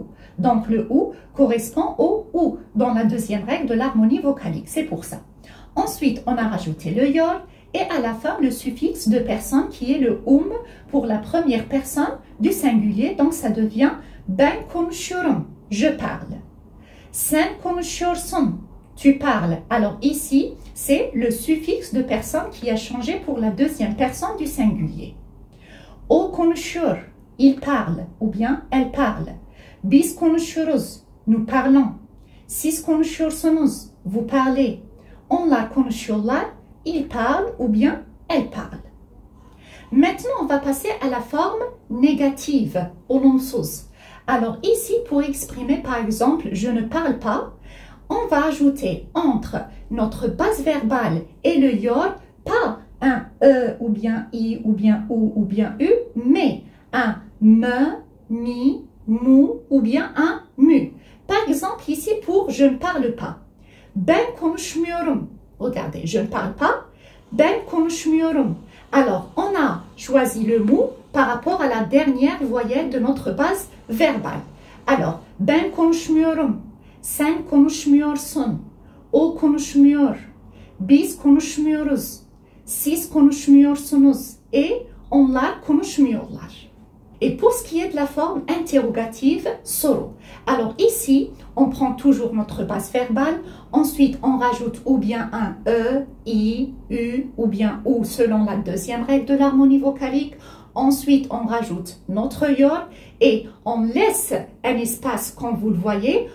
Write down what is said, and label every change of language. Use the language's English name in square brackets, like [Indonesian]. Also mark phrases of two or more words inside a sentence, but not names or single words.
[French] Donc, le ou correspond au ou dans la deuxième règle de l'harmonie vocalique. C'est pour ça. Ensuite, on a rajouté le yor et à la fin, le suffixe de personne qui est le pour la première personne du singulier. Donc, ça devient [Turkish] ben konuşuyorum, [French] je parle. [Turkish] Sen konuşuyorsun, [French] tu parles. Alors ici, c'est le suffixe de personne qui a changé pour la deuxième personne du singulier. [Turkish] O konuşuyor, [French] il parle ou bien elle parle. [Turkish] Biz konuşuyoruz, [French] nous parlons. [Turkish] Siz konuşuyorsunuz, [French] vous parlez. [Turkish] Onlar konuşuyorlar, [French] ils parlent ou bien elles parlent. Maintenant, on va passer à la forme négative, olumsuz. Alors ici, pour exprimer par exemple « je ne parle pas », on va ajouter entre notre base verbale et le yor, pas un e ou bien i ou bien ou bien u, mais un me, mi, mu ou bien un mu. Par exemple ici pour « je ne parle pas ». [Turkish] Ben konuşmuyorum. [French] Regardez, je ne parle pas. [Turkish] Ben konuşmuyorum. [French] Alors, on a choisi le mu par rapport à la dernière voyelle de notre base verbale. Alors, [Turkish] ben konuşmuyorum. Sen konuşmuyorsun. O konuşmuyor. Biz konuşmuyoruz. Siz konuşmuyorsunuz. Et onlar konuşmuyorlar. [French] Et pour ce qui est de la forme interrogative, soru. Alors ici, on prend toujours notre base verbale. Ensuite, on rajoute ou bien un e, i, u ou bien ou selon la deuxième règle de l'harmonie vocalique. Ensuite, on rajoute notre yor et on laisse un espace comme vous le voyez.